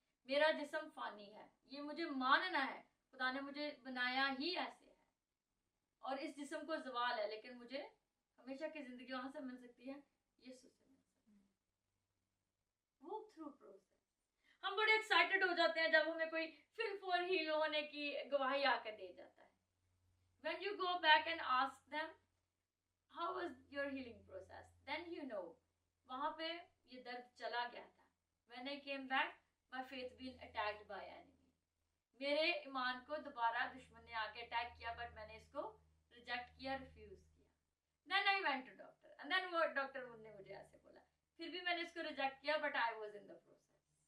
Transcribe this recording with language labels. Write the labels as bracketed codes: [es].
[hi] मेरा जिस्म फानी है, ये मुझे मानना है, खुदा ने मुझे बनाया ही ऐसे है, और इस जिस्म को ज़वाल है, लेकिन मुझे हमेशा की जिंदगी वहां से मिल सकती है, यीशु से मिल सकती है। [en] Walk through process. [hi] हम बड़े एक्साइटेड हो जाते हैं जब हमें कोई फिल फॉर हील होने की गवाही आकर दे जाता है। [en] When you go back and ask them, how was your healing process? Then you know, [hi] वहाँ पे ये दर्द चला गया था। [en] When I came back, my faith been attacked by enemy. [hi] मेरे ईमान को दोबारा दुश्मन ने आके अटैक किया, बट मैंने इसको रिजेक्ट किया, रिफ्यूज किया। [en] Then I went to doctor, and then [hi] वो डॉक्टर ने मुझे ऐसे बोला, फिर भी मैंने इसको रिजेक्ट किया, [en] but I was in the process.